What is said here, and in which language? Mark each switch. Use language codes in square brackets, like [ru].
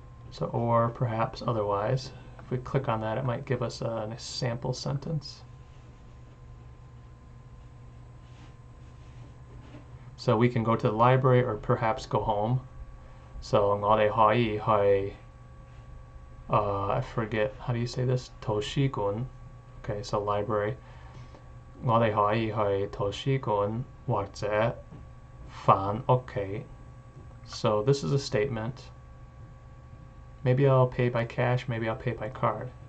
[en] So or perhaps otherwise. If we click on that, it might give us a sample sentence. So we can go to the library or perhaps go home. So [yue] 我哋可以去 [en] I forget, how do you say this? 圖書館.Okay, so library. [yue] 我哋可以去圖書館或者返屋企. [en] So this is a statement. Maybe I'll pay by cash, maybe I'll pay by card.